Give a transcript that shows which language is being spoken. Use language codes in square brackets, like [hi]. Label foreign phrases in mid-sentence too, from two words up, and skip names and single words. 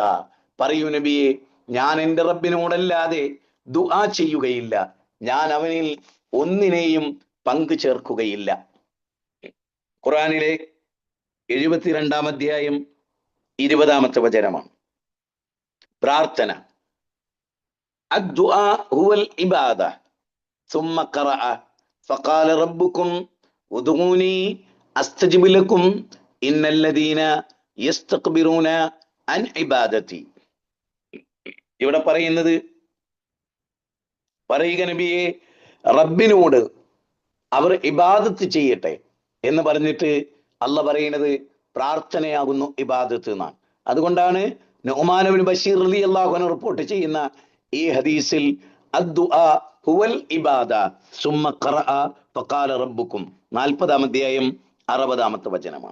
[ml] പറയൂ നബിയെ, ഞാൻ എൻ്റെ റബ്ബിനോടല്ലാതെ ദുആ ചെയ്യുകയില്ല, ഞാൻ അവനിൽ ഒന്നിനെയും പങ്കു ചേർക്കുകയില്ല. ഖുർആനിലെ 72-ാം അധ്യായം 20-ാമത്തെ വചനമാണ്. [ar] പ്രാർത്ഥന. الدعاء هو العبادة ثم قرأ فقال ربكم ادعوني استجب لكم ان الذين يستكبرون عن عبادتي. [ml] ഇവിടെ പറയുന്നത്, പറയുക നബിയെ, റബ്ബിനോട് അവർ ഇബാദത്ത് ചെയ്യട്ടെ എന്ന് പറഞ്ഞിട്ട് അല്ല പറയുന്നത് പ്രാർത്ഥനയാകുന്നു ഇബാദത്ത് എന്നാണ്. അതുകൊണ്ടാണ് നുഅ്മാൻ ഇബ്നു ബശീർ [ar] رضي الله عنه [ml] റിപ്പോർട്ട് ചെയ്യുന്ന ഈ ഹദീസിൽ [ar] الدعاء هو العبادة ثم قرأ فقال ربكم [ml] 40-ാം അധ്യായം 60-ാമത്തെ വചനമാണ്.